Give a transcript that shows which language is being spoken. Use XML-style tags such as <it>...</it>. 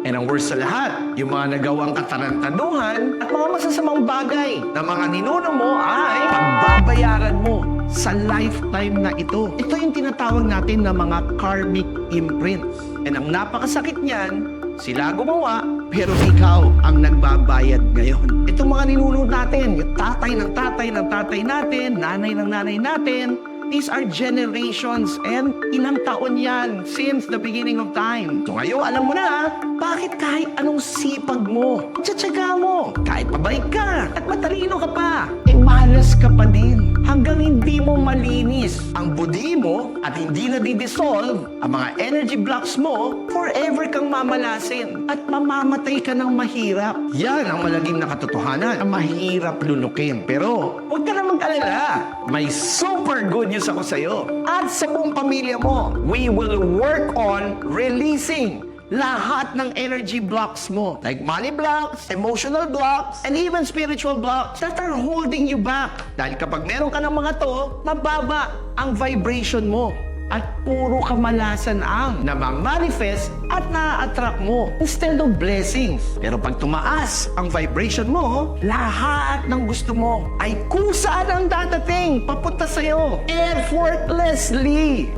<tl>And ang worst sa lahat, yung mga nagawang katarantaduhan at mga masasamang bagay na mga ninuno mo ay pagbabayaran mo sa lifetime na ito. Ito yung tinatawag natin na mga karmic imprints. And ang napakasakit niyan, sila gumawa, pero ikaw ang nagbabayad ngayon. Itong mga ninuno natin, yung tatay ng tatay ng tatay natin, nanay ng nanay natin,</tl> <en>These are generations and</en> <tl>ilang taon yan</tl> <en>since the beginning of time.</en> <tl>So ngayon, alam mo na, bakit kahit anong sipag mo, tiyatsaga mo, kahit mabait ka at matalino ka pa, malas ka pa din hanggang hindi mo malinis ang budi mo at hindi na di-dissolve ang mga energy blocks mo, forever kang mamalasin at mamamatay ka ng mahirap. Yan ang malagim na katotohanan. Ang mahirap lunukin. Pero huwag ka na mag-alala. May super good news ako sa'yo at sa buong pamilya mo.</tl> <en>We will work on releasing</en> <tl>lahat ng</tl> <en>energy blocks mo. Like money blocks, emotional blocks, and even spiritual blocks that are holding you back.</en> <tl>Dahil kapag meron ka ng mga to, mababa ang vibration mo. At puro kamalasan ang namamanifest at na-attract mo</tl> <en>instead of blessings.</en> <tl>Pero pag tumaas ang vibration mo, lahat ng gusto mo ay kusa ang dadating papunta sa'yo effortlessly.</tl>